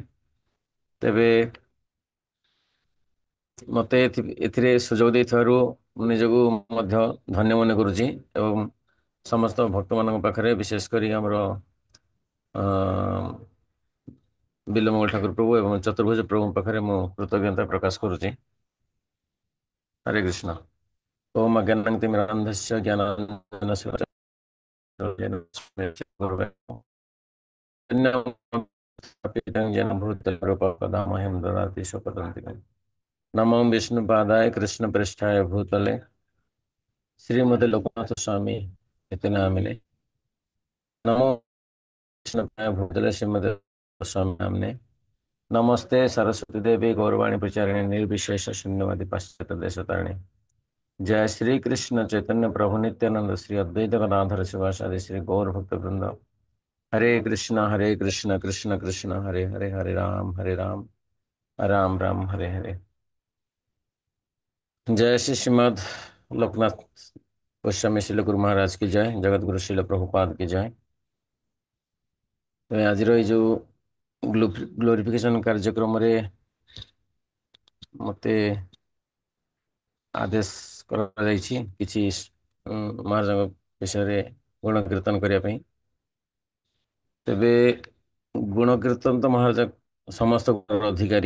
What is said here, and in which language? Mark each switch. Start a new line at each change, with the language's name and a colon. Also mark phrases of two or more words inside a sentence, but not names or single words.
Odia: ତେବେ ମୋତେ ଏଥିରେ ସୁଯୋଗ ଦେଇଥିବାରୁ ମୁଁ ନିଜକୁ ମଧ୍ୟ ଧନ୍ୟ ମନେ କରୁଛି ଏବଂ ସମସ୍ତ ଭକ୍ତମାନଙ୍କ ପାଖରେ ବିଶେଷ କରି ଆମର ବିଲ୍ୱମଙ୍ଗଳ ଠାକୁର ପ୍ରଭୁ ଏବଂ ଚତୁର୍ଭୁଜ ପ୍ରଭୁଙ୍କ ପାଖରେ ମୁଁ କୃତଜ୍ଞତା ପ୍ରକାଶ କରୁଛି।
Sanskrit: ହରେ କୃଷ୍ଣ। ଓମ୍ ଅଜ୍ଞାନତିମିରାନ୍ଧସ୍ୟ ଜ୍ଞାନାଞ୍ଜନଶଳାକୟା नमो विष्णुपादाय कृष्णप्रेष्ठाय भूतले श्रीमते लोकनाथ स्वामी इति नामिने। नमो विष्णुपादाय भूतले श्रीमते स्वामी नामिने। नमस्ते सरस्वती देवी गौरवाणी प्रचारिणे निर्विशेष शून्यवादी पाश्चात्य देशतारिणे। जय श्री कृष्ण चैतन्य प्रभु नित्यानंद श्री अद्वैत गदाधर शिवासादि श्री गौर भक्त वृंद। हरे कृष्ण कृष्ण कृष्ण हरे हरे, हरे राम राम राम हरे हरे।
Hindi: जय श्री श्रीमद लोकनाथ गोस्वामी श्रील गुरु महाराज की जय, जगत गुरु श्रील प्रभुपाद की जय।
Odia: ଆଜିର ଏଇ ଯୋଉ ଗ୍ଲୋରିଫିକେସନ କାର୍ଯ୍ୟକ୍ରମରେ ମୋତେ ଆଦେଶ କରାଯାଇଛି କିଛି ମହାରାଜଙ୍କ ବିଷୟରେ ଗୁଣ କୀର୍ତ୍ତନ କରିବା ପାଇଁ। ତେବେ ଗୁଣ କୀର୍ତ୍ତନ ତ ମହାରାଜ ସମସ୍ତ ଗୁଣର ଅଧିକାରୀ।